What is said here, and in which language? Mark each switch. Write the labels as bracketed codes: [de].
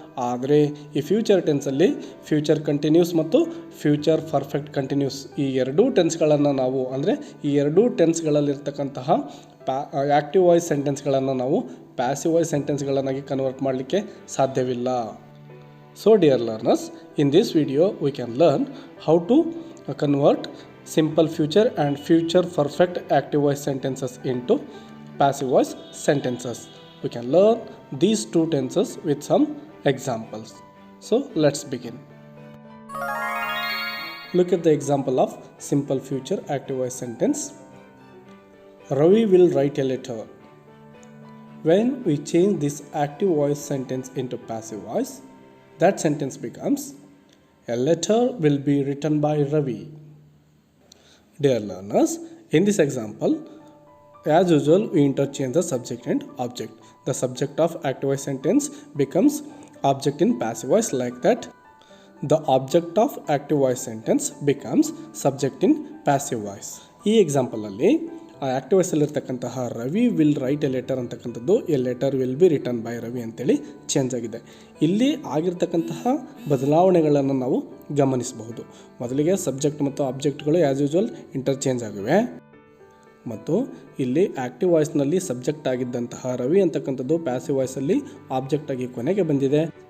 [kn] ಆದರೆ ಈ future ಟೆನ್ಸಲ್ಲಿ future continuous ಮತ್ತು ಫ್ಯೂಚರ್ ಪರ್ಫೆಕ್ಟ್ ಕಂಟಿನ್ಯೂಸ್ ಈ ಎರಡೂ ಟೆನ್ಸ್ಗಳನ್ನು ನಾವು ಅಂದರೆ ಈ ಎರಡೂ ಟೆನ್ಸ್ಗಳಲ್ಲಿರ್ತಕ್ಕಂತಹ ಆ್ಯಕ್ಟಿವ್ ವಾಯ್ಸ್ ಸೆಂಟೆನ್ಸ್ಗಳನ್ನು ನಾವು ಪ್ಯಾಸಿವ್ ವಾಯ್ಸ್ ಸೆಂಟೆನ್ಸ್ಗಳನ್ನಾಗಿ ಕನ್ವರ್ಟ್ ಮಾಡಲಿಕ್ಕೆ ಸಾಧ್ಯವಿಲ್ಲ. [en] So dear learners, in this video we can learn how to convert simple future and future perfect active voice sentences into passive voice sentences. We can learn these 2 tenses with some examples. So let's begin. Look at the example of simple future active voice sentence. Ravi will write a letter. When we change this active voice sentence into passive voice, that sentence becomes a letter will be written by Ravi. Dear learners, in this example, as usual, we interchange the subject and object. The subject of active voice sentence becomes object in passive voice, like that. The object of active voice sentence becomes subject in passive voice. [kn] ಈ ಎಕ್ಸಾಂಪಲಲ್ಲಿ active ವಾಯ್ಸಲ್ಲಿರ್ತಕ್ಕಂತಹ [en] Ravi will write a letter [kn] ಅಂತಕ್ಕಂಥದ್ದು [en] a letter will be written by Ravi [kn] ಅಂತೇಳಿ change ಆಗಿದೆ. ಇಲ್ಲಿ ಆಗಿರ್ತಕ್ಕಂತಹ ಬದಲಾವಣೆಗಳನ್ನು ನಾವು ಗಮನಿಸಬಹುದು. ಮೊದಲಿಗೆ subject ಮತ್ತು ಆಬ್ಜೆಕ್ಟ್ಗಳು [en] as usual [kn] ಇಂಟರ್ಚೇಂಜ್ ಆಗಿವೆ ಮತ್ತು ಇಲ್ಲಿ ಆ್ಯಕ್ಟಿವ್ ವಾಯ್ಸ್ನಲ್ಲಿ ಸಬ್ಜೆಕ್ಟ್ ಆಗಿದ್ದಂತಹ ರವಿ ಅಂತಕ್ಕಂಥದ್ದು ಪ್ಯಾಸಿವ್ ವಾಯ್ಸಲ್ಲಿ ಆಬ್ಜೆಕ್ಟ್ ಆಗಿ ಕೊನೆಗೆ ಬಂದಿದೆ.